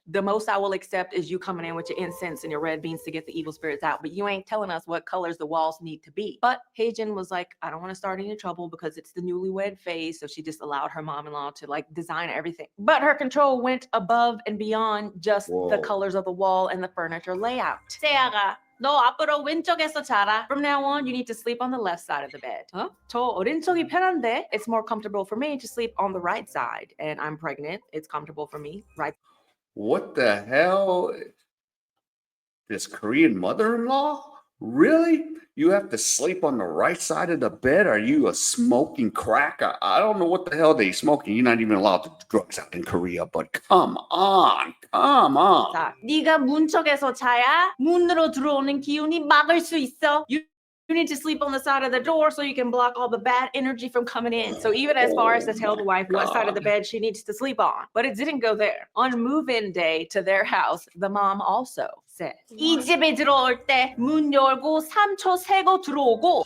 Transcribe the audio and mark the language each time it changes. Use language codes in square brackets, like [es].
[en] The most I will accept is you coming in with your incense and your red beans to get the evil spirits out, but you ain't telling us what colors the walls need to be. But Haejin was like, I don't want to start any trouble because it's the newlywed phase, so she just allowed her mom-in-law to like design everything. But her control went above and beyond just the colors of the wall and the furniture layout. [ko] 세아가 너 앞으로 왼쪽에서 자라. [en] From now on, you need to sleep on the left side of the bed. Huh? [ko] 저 오른쪽이 편한데? [en] It's more comfortable for me to sleep on the right side. And I'm pregnant. It's comfortable for me. Right. What the hell? This Korean mother-in-law? Really? You have to sleep on the right side of the bed? Are you a smoking crack? I don't know what the hell they smoking. You're not even allowed to do drugs out in Korea, but come on. [ko] 자, 네가 문 쪽에서 자야 문으로 들어오는 기운이 막을 수 있어. [en] You need to sleep on the side of the door so you can block all the bad energy from coming in. So even as far as to tell the wife what side of the bed she needs to sleep on. But it didn't go there. On move-in day to their house, the mom also said, [ko] 이 집에 들어올 때 문 열고 3초 세고 들어오고.